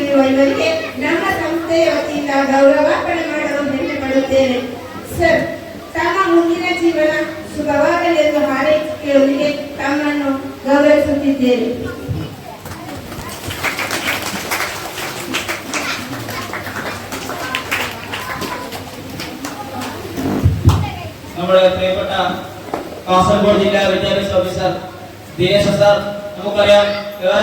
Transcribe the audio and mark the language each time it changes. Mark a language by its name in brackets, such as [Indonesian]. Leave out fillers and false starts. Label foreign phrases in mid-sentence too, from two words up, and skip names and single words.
[Kannada] ಎಂಬುದಕ್ಕೆ ನಮ್ಮ ಸಂಸ್ಥೆಯ ವತಿಯಿಂದ ಗೌರವಾರ್ಪಣೆ ಮಾಡಲು ಹೆಮ್ಮೆ ಪಡುತ್ತೇನೆ. ಸರ್, ತಮ್ಮ ಮುಂದಿನ ಜೀವನ ಸುಖವಾಗಲೆಂದು ಹಾರೈಕೆಯೊಂದಿಗೆ ತಮ್ಮನ್ನು ಗೌರವಿಸುತ್ತಿದ್ದೇನೆ. [Malayalam] നമ്മുടെ പ്രിയപ്പെട്ട കാസർഗോഡ് ജില്ലാ വിദ്യാഭ്യാസ ഓഫീസർ ദിനേശ് സാർ, നമുക്കറിയാം ഏറെ